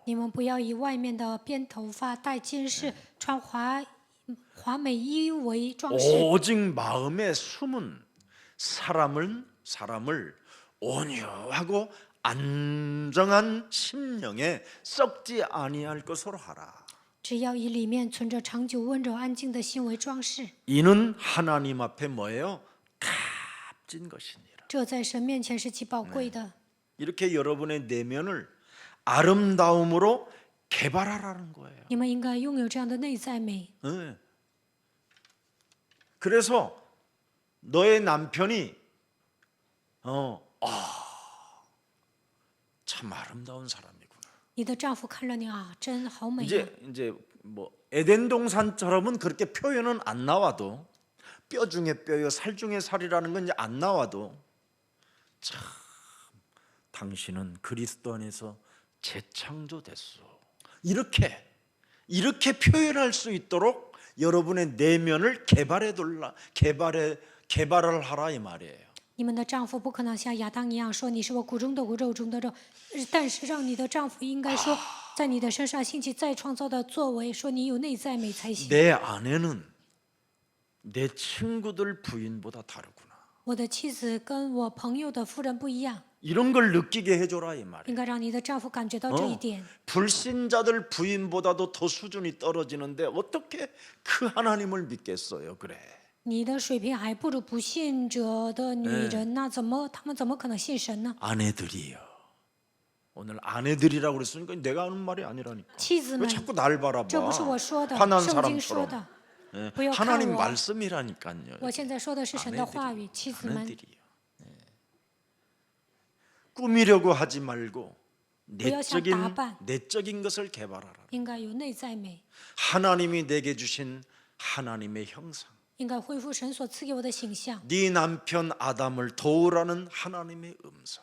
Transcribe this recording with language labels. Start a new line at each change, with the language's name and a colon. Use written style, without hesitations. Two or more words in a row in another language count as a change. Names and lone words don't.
Chinese: 你们不要以外面的编头发、戴金饰、穿华美衣为装饰，
Korean: 오직 마음에 숨은 사람을 온유하고 안정한 심령에 썩지 아니할 것으로 하라.
Chinese: 只要以里面存着长久温柔安静的心为装饰，
Korean: 이는 하나님 앞에 뭐예요? 값진 것이니라.
Chinese: 这在神面前是极宝贵的。
Korean: 이렇게 여러분의 내면을 아름다움으로 개발하라는 거예요.
Chinese: 你们应该拥有这样的内在美。
Korean: 네. 그래서 너의 남편이 참 아름다운 사람이구나.
Chinese: 你的丈夫看了你啊，真好美啊！
Korean: 이제 뭐 에덴 동산처럼은 그렇게 표현은 안 나와도 뼈 중에 뼈요 살 중에 살이라는 건 이제 안 나와도 참 당신은 그리스도 안에서 재창조됐어. 이렇게 표현할 수 있도록 여러분의 내면을 개발해 개발을 하라 이 말이에요.
Chinese: 你们的丈夫不可能像亚当一样说你是我骨中的骨肉中的肉，但是让你的丈夫应该说在你的身上兴起再创造的作为，说你有内在美才行。
Korean: 내 아내는 내 친구들 부인보다 다르구나.
Chinese: 我的妻子跟我朋友的夫人不一样，
Korean: 이런 걸 느끼게 해줘라 이 말이에요.
Chinese: 应该让你的丈夫感觉到这一点。
Korean: 불신자들 부인보다도 더 수준이 떨어지는데 어떻게 그 하나님을 믿겠어요? 그래.
Chinese: 你的水平还不如不信者的女人，那他们怎么可能信神呢？
Korean: 아내들이요. 오늘 아내들이라고 그랬으니까 내가 하는 말이 아니라니까.
Chinese: 妻子
Korean: 왜
Chinese: 们，
Korean: 자꾸 날
Chinese: 这不是
Korean: 바라봐?
Chinese: 我说的，
Korean: 화난
Chinese: 圣经说
Korean: 사람처럼.
Chinese: 的。
Korean: 예,
Chinese: 不要看
Korean: 하나님
Chinese: 我，
Korean: 말씀이라니까요.
Chinese: 我现在说的是神的话语。妻子们，
Korean: 아내들이요. 예. 꾸미려고 하지 말고 내적인 내적인 것을 개발하라.
Chinese: 应该有内在美，
Korean: 하나님이 내게 주신 하나님의 형상.
Chinese: 应该恢复神所赐给我的形象。
Korean: 네 남편 아담을 도우라는 하나님의 음성.